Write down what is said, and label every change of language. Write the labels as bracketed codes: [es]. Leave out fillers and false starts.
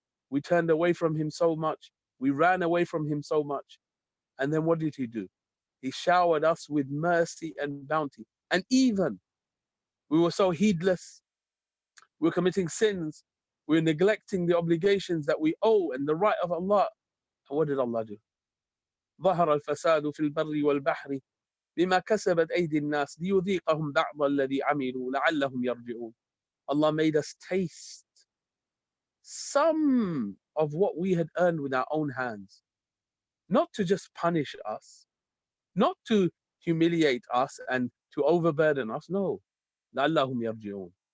[en] We turned away from Him so much. We ran away from Him so much. And then what did He do? He showered us with mercy and bounty. And even we were so heedless. We were committing sins. We were neglecting the obligations that we owe and the right of Allah. And what did Allah do? [ar] ظهر الفساد في البر والبحر بما كسبت أيدي الناس ليذيقهم بعض الذي عملوا لعلهم يرجعون. [en] Allah made us taste some of what we had earned with our own hands. Not to just punish us, not to humiliate us and to overburden us, no. [ar] لعلهم يرجعون.